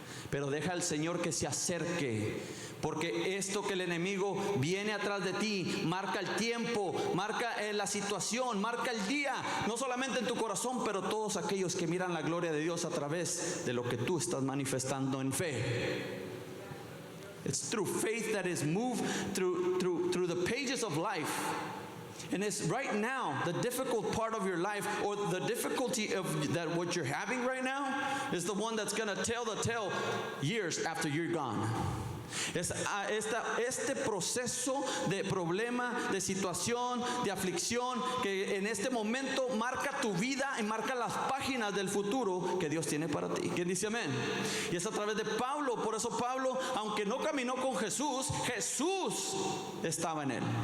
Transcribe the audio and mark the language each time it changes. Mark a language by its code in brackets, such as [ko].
[es] Pero deja al Señor que se acerque, porque esto que el enemigo viene atrás de ti, marca el tiempo, marca la situación, marca el día, no solamente en tu corazón, pero todos aquellos que miran la gloria de Dios a través de lo que tú estás manifestando en fe. [en] It's through faith that is moved through the pages of life. And it's right now, the difficult part of your life, or the difficulty of that what you're having right now, is the one that's going to tell the tale years after you're gone. [es] Es este proceso de problema, de situación, de aflicción, que en este momento marca tu vida y marca las páginas del futuro que Dios tiene para ti. ¿Quién dice amén? Y es a través de Pablo. Por eso Pablo, aunque no caminó con Jesús, Jesús estaba en él.